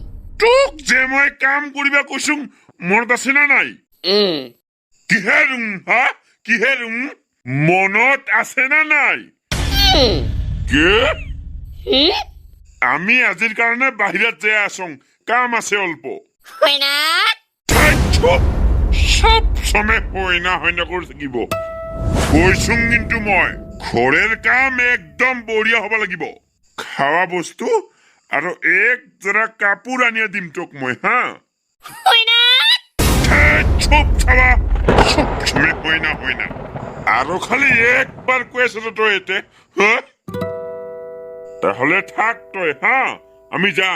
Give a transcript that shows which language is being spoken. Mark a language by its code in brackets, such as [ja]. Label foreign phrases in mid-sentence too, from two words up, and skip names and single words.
[as] তোক যে মই কাম কৰিবা কৈছোং মনত আছে না নাই কিহেৰ হা কিহেৰ মনত আছে না নাই কে আমি আজিৰ কাৰণে বাহিৰত যাই আছোং কাম আছে অল্প হয় না সব সময় হয়না হয়না কৰি থাকিব কৈছোং কিন্তু মই ঘৰৰ কাম একদম বঢ়িয়া হ'ব লাগিব খাৱা বস্তু আৰু এক জৰা কাপোৰ আনিয়া দিম তোক মই হা হৈ না চুপ চাবা সব সময় হয়না হয়না আৰু খালি একবাৰ কৈ আছ তই এতে হা তাহলে থাক তই হা আমি যাম